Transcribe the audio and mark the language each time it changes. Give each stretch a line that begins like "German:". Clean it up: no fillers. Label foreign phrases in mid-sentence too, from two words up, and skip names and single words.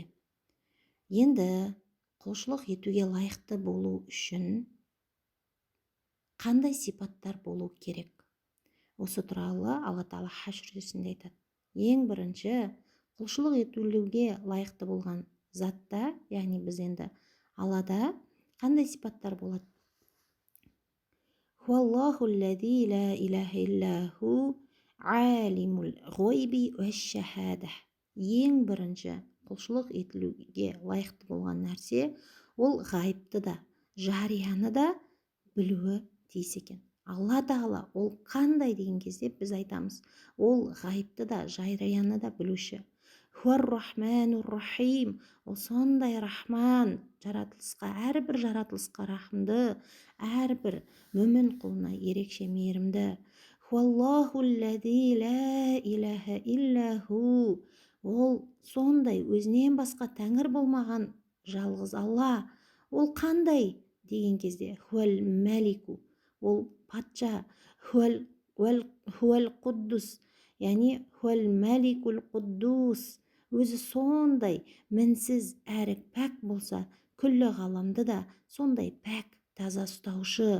Kazakh: Енді құлшылық етуге лайықты болу үшін қандай сипаттар болу керек? Осы туралы Алла тағала Хашр сүресінде айтады. Ең бірінші, құлшылық етуге лайықты болған затта, яғни біз енді Аллада қандай сипаттар болады?
Arabic: هو الله الذي لا إله إلا هو عالم الغيب والشهادة.
Kazakh: Ең бірінші құлшылық етілуге лайықты болған нәрсе, ол ғайыпты да, жарияны да білуі тиіс екен. Алла тағала ол қандай деген кезде біз айтамыз, ол ғайыпты да, жарияны да білуші.
Arabic: هو الرحمن الرحيم,
Kazakh: ол сондай рахман, жаратылысқа, әрбір жаратылысқа рахымды, әрбір мүмін құлына ерекше мейірімді.
Arabic: هو الله الذي لا إله إلا هو,
Kazakh: ол сондай, өзінен басқа тәңір болмаған жалғыз Алла. Ол қандай деген кезде?
Arabic: هو الملك,
Kazakh: ол патша.
Arabic: هو القدوس,
Kazakh: яғни
Arabic: هو الملك القدوس,
Kazakh: өзі сондай мінсіз әрі пәк болса, күллі ғаламды да сондай пәк, таза ұстаушы.